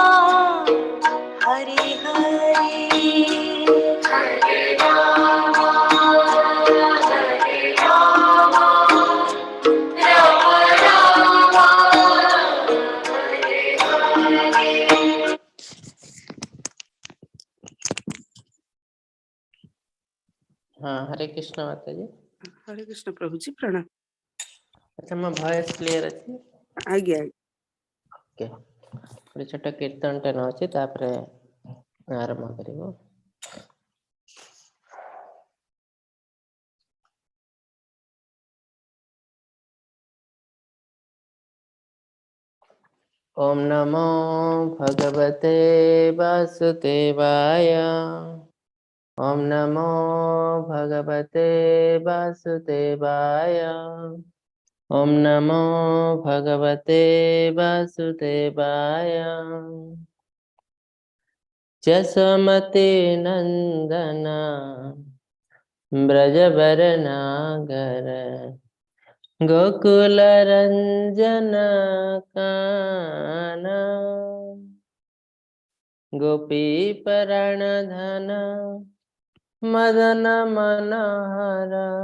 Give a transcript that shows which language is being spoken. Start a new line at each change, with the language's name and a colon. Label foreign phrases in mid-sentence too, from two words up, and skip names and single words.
Sanskrit: हरे हरे, हरे राम, हरे राम, राम राम, हरे हरे.
Hindi: हाँ, हरे कृष्ण माता जी। हरे कृष्ण प्रभु जी प्रणाम।
Odia: ଅଚ୍ଛା, ମୋ
English: voice clear
Odia: ଅଛି? ଆଜ୍ଞା। ଓକେ, ଗୋଟେ ଛୋଟ କୀର୍ତ୍ତନ ଟେ ନଉଛି ତାପରେ ଆରମ୍ଭ କରିବୁ।
Sanskrit: ओम नमो भगवते वासुदेवाय। ओम नमो भगवते वासुदेवाय। ओम नमो भगवते वासुदेवाय।
Bangla: যশোমতী নন্দন ব্রজবরনাগর গোকুল রঞ্জন কানা গোপী ধন মদন মনোহর